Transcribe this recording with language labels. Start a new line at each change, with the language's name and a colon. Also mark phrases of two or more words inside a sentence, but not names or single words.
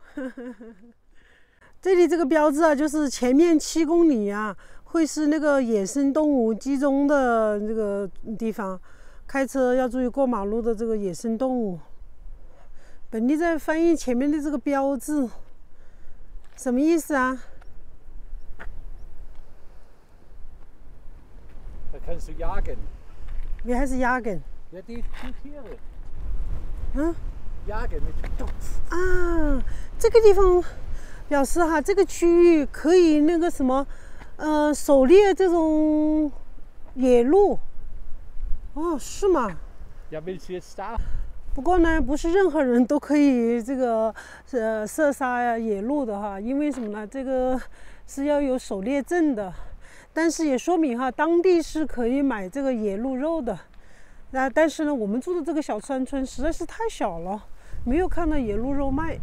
Chinese: 这里这个标志啊，就是前面7公里啊。会是那个野生动物集中的这个地方，开车要注意过马路的这个野生动物。本地在翻译前面的这个标志，什么意思啊？
German: Da kannst du jagen. Wie heißt jagen? Ja, die Tiere. Hm? Jagen mit Dupf.
Chinese: 啊，这个地方表示哈，这个区域可以那个什么。狩猎这种野鹿，哦，是吗？
German: Ja, willst du jetzt da?
Chinese: 不过呢，不是任何人都可以这个射杀野鹿的哈，因为什么呢？这个是要有狩猎证的，但是也说明哈，当地是可以买这个野鹿肉的。但是呢，我们住的这个小山村实在是太小了，没有看到野鹿肉卖。